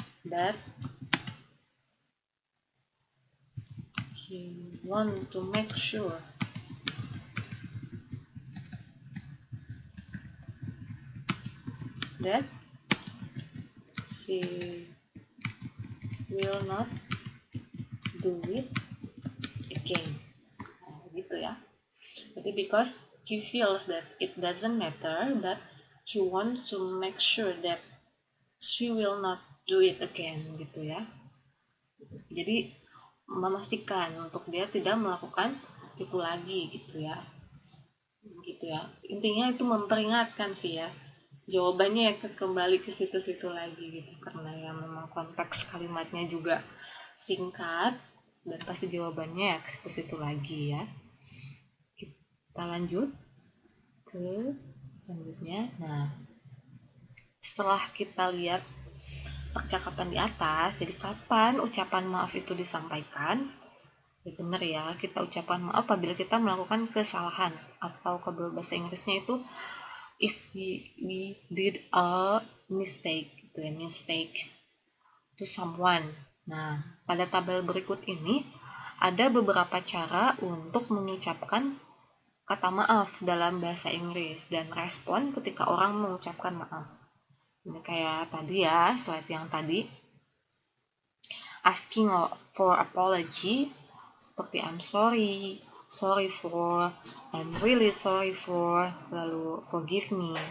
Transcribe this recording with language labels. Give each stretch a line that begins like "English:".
English: That he want to make sure that she will not do it again.
Indonesian: Nah, gitu ya. Jadi
English: because he feels that it doesn't matter, but he wants to make sure that she will not do it again
Indonesian: gitu ya. Jadi memastikan untuk dia tidak melakukan itu lagi gitu ya. Gitu ya. Intinya itu memperingatkan sih ya. Jawabannya ya kembali ke situ-situ lagi gitu, karena ya memang konteks kalimatnya juga singkat dan pasti jawabannya ya ke situ-situ lagi ya. Kita lanjut ke selanjutnya. Nah, setelah kita lihat percakapan di atas, jadi kapan ucapan maaf itu disampaikan? Ya benar ya, kita ucapan maaf apabila kita melakukan kesalahan, atau kalau bahasa Inggrisnya itu
English: if we did a mistake
Indonesian: gitu ya,
English: mistake to someone.
Indonesian: Nah, pada tabel berikut ini ada beberapa cara untuk mengucapkan kata maaf dalam bahasa Inggris dan respon ketika orang mengucapkan maaf. Ini kayak tadi ya, slide yang tadi.
English: Asking for apology,
Indonesian: seperti
English: I'm sorry, sorry for, I'm really sorry for,
Indonesian: lalu
English: forgive me.